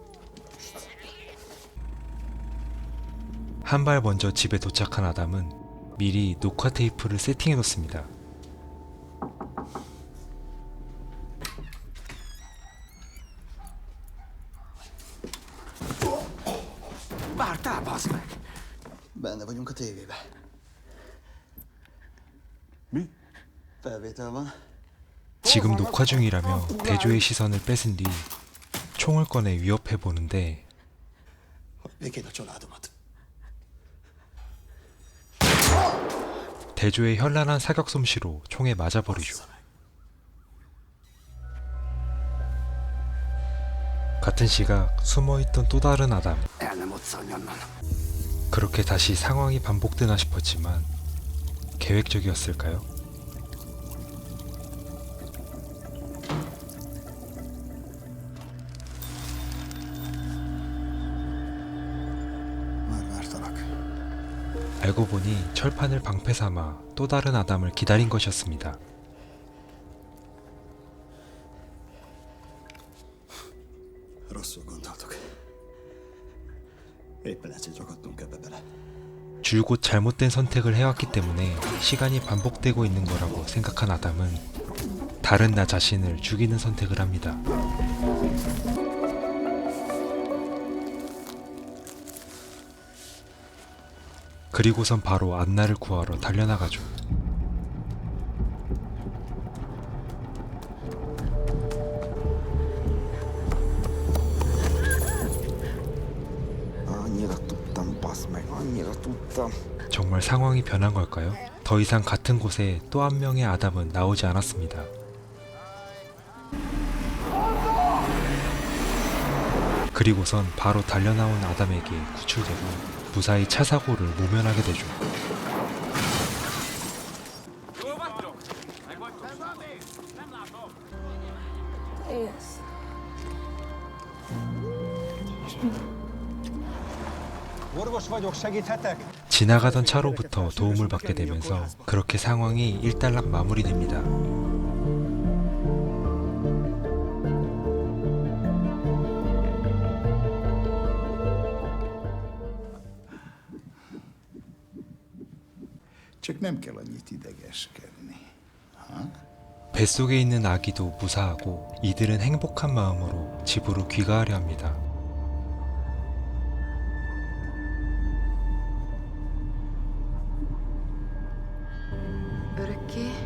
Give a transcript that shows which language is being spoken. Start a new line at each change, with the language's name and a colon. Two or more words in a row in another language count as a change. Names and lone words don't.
Korean: 한 발 먼저 집에 도착한 아담은 미리 녹화 테이프를 세팅해 놓습니다.
Hungarian: Vártál, bazd meg! Benne vagyunk a tévébe. Mi? Felvétel van.
Korean: 지금 녹화 중이라며 대조의 시선을 뺏은 뒤 총을 꺼내 위협해 보는데
Hungarian: Hogy békén a családomat.
Korean: 대조의 현란한 사격 솜씨로 총에 맞아버리죠. 같은 시각 숨어있던 또 다른 아담.
Hungarian: El nem ott szalj onnan.
Korean: 그렇게 다시 상황이 반복되나 싶었지만 계획적이었을까요?
Hungarian: Már vártalak.
Korean: 알고 보니 철판을 방패 삼아 또 다른 아담을 기다린 것이었습니다.
Hungarian: Rosszul gondoltok. Éppen ezért ragadtunk ebbe bele.
Korean: 줄곧 잘못된 선택을 해왔기 때문에 시간이 반복되고 있는 거라고 생각한 아담은 다른 나 자신을 죽이는 선택을 합니다. 그리고선 바로 안나를 구하러 달려나가죠.
Hungarian: Annyira tudtam, bassz meg, annyira tudtam.
Korean: 정말 상황이 변한 걸까요? 더 이상 같은 곳에 또 한 명의 아담은 나오지 않았습니다. 그리고선 바로 달려나온 아담에게 구출되고 무사히 차 사고를 모면하게 되죠.
Hungarian: Élsz. Orvos vagyok, segíthetek?
Korean: 지나가던 차로부터 도움을 받게 되면서 그렇게 상황이 일단락 마무리됩니다.
Hungarian: Csak nem kell annyit idegeskedni.
Korean: 뱃속에 있는 아기도 무사하고 이들은 행복한 마음으로 집으로 귀가하려 합니다.
Hungarian: Örökké?